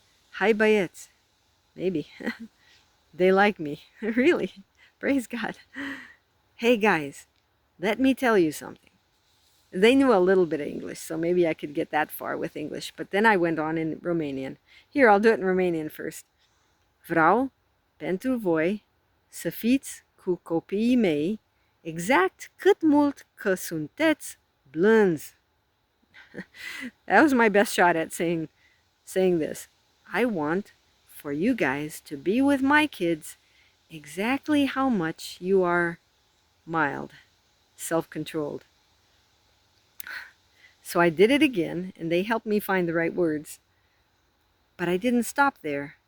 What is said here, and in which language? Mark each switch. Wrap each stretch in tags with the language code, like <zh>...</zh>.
<en>Hi băieți. Maybe. They like me. Really. Praise God. Hey guys, let me tell you something. They knew a little bit of English, so maybe I could get that far with English. But then I went on in Romanian. Here, I'll do it in Romanian first.</en> <ro>Vreau pentru voi să fiți cu copiii mei exact cât mult că sunteți blânzi.</ro> <en>That was my best shot at saying this. I want for you guys to be with my kids exactly how much you are mild, self-controlled. So I did it again, and they helped me find the right words. But I didn't stop there.</en>